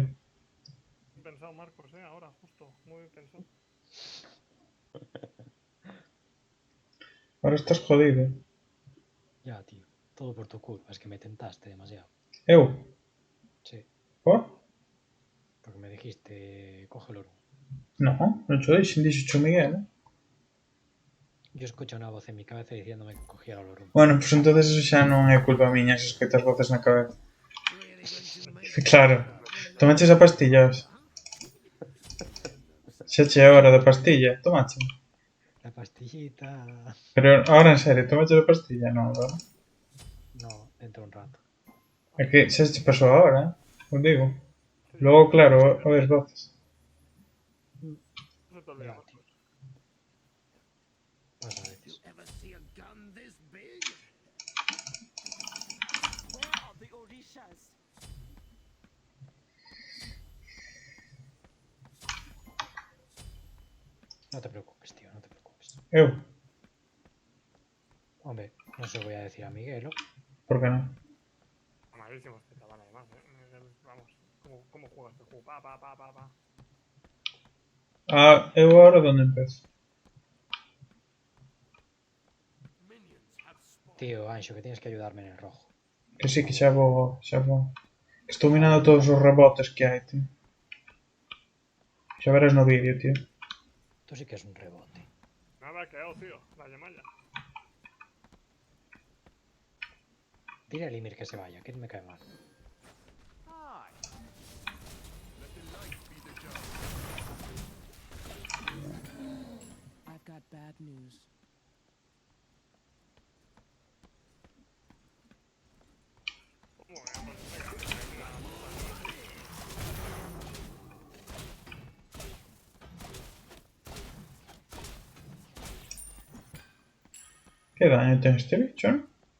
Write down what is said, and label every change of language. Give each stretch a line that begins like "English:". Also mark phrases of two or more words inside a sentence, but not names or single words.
Spanish: Bien pensado, Marcos, ahora, justo. Muy bien pensado. Ahora estás jodido. Ya, tío. Todo por tu culpa. Es que me tentaste demasiado.
Galician: Eu,
Spanish: Sí. ¿por? Porque me dijiste, coge el Olorum.
Galician: No, non cho dixen, dixo Miguel.
Spanish: Yo escucho una voz en mi cabeza diciéndome que cogiera el Olorum. Bueno, pues entonces eso
Galician: xa non é culpa miña, se escoitas voces na cabeza. Claro, tomaches a pastilla hoxe. Xa che é hora da pastilla, tomache.
Spanish: La pastillita. Pero ahora en serio,
Galician: tomache a pastilla, non, ¿verdad?
Spanish: No, dentro de un rato.
Galician: É que xa se pasou ahora, os digo.
Spanish: Sí,
Galician: Logo, claro,
Spanish: no se te
Galician: oes
Spanish: olvida.
Galician: voces.
Spanish: No se te olvida, Ya, tío. Marcos. Pasa a veces.
English: Where are the Orishas?
Spanish: No te preocupes, tío, no te preocupes.
Galician: Eu,
Spanish: Hombre, no se lo voy a decir a Miguel, ¿no?
Galician: por que non?
Spanish: Amadísimo este chaval, además, Vamos, ¿cómo juega este juego? Pa.
Galician: Ah, eu agora onde empezo?
Spanish: Tío, Ancho, que tienes que ayudarme en el rojo.
Galician: Que sí, que xa vou, xa vou. Estou minando todos os rebotes que hai, tío. Xa verás no vídeo, tío.
Spanish: Tú sí que es un rebote. Nada, que tío. La Yamaya. Dile a Limir que se vaya, que me cae mal.
English: Hi. I've got bad news.
Spanish: ¿Cómo? Pues venga, una puta nueva.
Galician: Que daño ten este bicho, non?